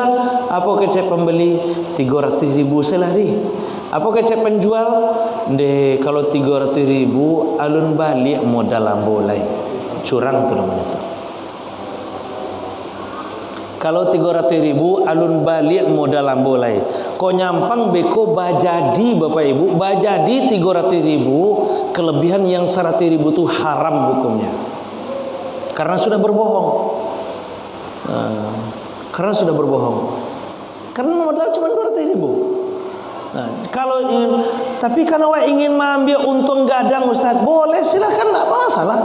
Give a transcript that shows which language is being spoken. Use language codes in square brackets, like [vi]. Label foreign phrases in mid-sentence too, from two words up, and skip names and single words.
[min] Apa kece pembeli? 300.000 selari. Apa kece penjual? Kalau 300.000 alun balik modal ambolai. [id] Curang tuh namanya tuh. [min] Kalau 300.000 alun balik modal ambolai. Kok nyampang beko bajadi Bapak Ibu, bajadi 300.000, [id] kelebihan yang 100.000 itu haram hukumnya. Karena sudah berbohong. Karena modal cuma 200.000. Nah, tapi kalau awak ingin mengambil untung gadang Ustaz, boleh silahkan, tidak masalah.